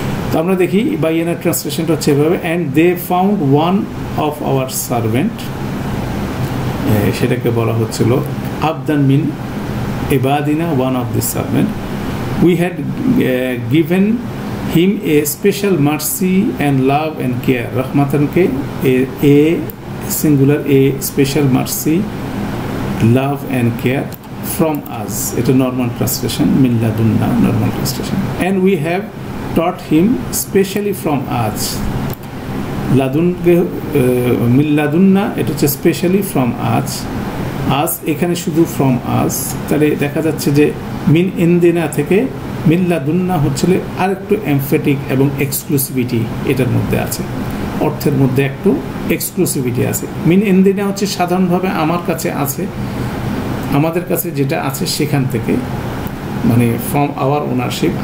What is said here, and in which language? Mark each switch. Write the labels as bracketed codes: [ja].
[bn] তো আমরা দেখি বাইয়ানা ট্রান্সলেশনটা হচ্ছে এভাবে, [en] and they found one of our servant, [bn] সেটাকে বলা হচ্ছিল [ar] আবদান মিন ইবাদিনা, [en] One of this servant, we had given him a special mercy and love and care. Rahmatanke, a singular, a special mercy, love and care from us. It's a normal translation, [ar] min ladunna, [en] normal translation. And we have taught him specially from us. [ar] Ladunke, min ladunna, [en] it is specially from us. [bn] আজ এখানে শুধু from আজ, তাহলে দেখা যাচ্ছে যে মিন ইন্দিনা থেকে মিল্লাদুন্না হচ্ছিল আরেকটু এমফেটিক এবং এক্সক্লুসিভিটি এটার মধ্যে আছে, অর্থের মধ্যে একটু এক্সক্লুসিভিটি আছে। মিন ইন্দিনা হচ্ছে সাধারণভাবে আমার কাছে আছে, আমাদের কাছে যেটা আছে সেখান থেকে, মানে [en] From our ownership.